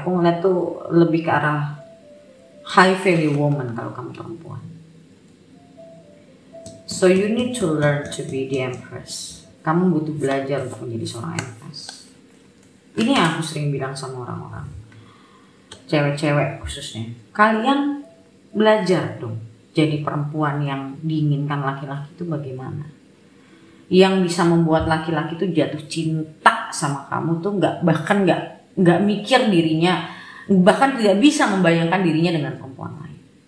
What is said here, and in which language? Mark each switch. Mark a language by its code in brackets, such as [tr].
[id] Aku ngeliat tuh lebih ke arah [en] high value woman [id] kalau kamu perempuan. [en] So you need to learn to be the Empress. [id] Kamu butuh belajar untuk menjadi seorang Empress. Ini yang aku sering bilang sama orang-orang, cewek-cewek khususnya. Kalian belajar dong jadi perempuan yang diinginkan laki-laki itu bagaimana. Yang bisa membuat laki-laki itu jatuh cinta sama kamu tuh bahkan nggak mikir dirinya, bahkan tidak bisa membayangkan dirinya dengan perempuan lain.